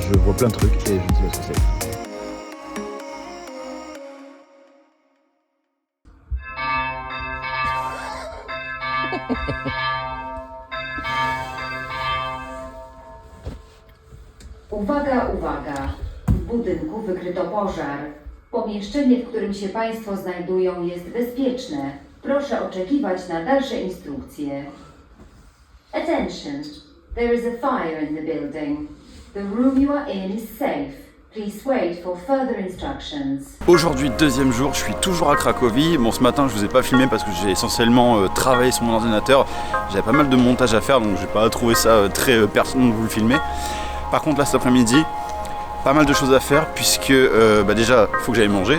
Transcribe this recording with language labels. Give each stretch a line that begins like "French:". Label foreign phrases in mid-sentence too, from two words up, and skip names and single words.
French: Je vois plein de trucs et je ne sais pas ce que c'est.
Polish: Uwaga, uwaga! W budynku wykryto pożar. Pomieszczenie, w którym się Państwo znajdują, jest bezpieczne. Proszę oczekiwać na dalsze instrukcje.
English: Attention! There is a fire in the building. The room you are in is safe. Please wait for further instructions.
French: Aujourd'hui, deuxième jour, je suis toujours à Cracovie. Bon, ce matin, je vous ai pas filmé parce que j'ai essentiellement travaillé sur mon ordinateur. J'avais pas mal de montage à faire, donc j'ai pas trouvé ça très pertinent de vous le filmer. Par contre, là, cet après-midi, pas mal de choses à faire puisque déjà, il faut que j'aille manger.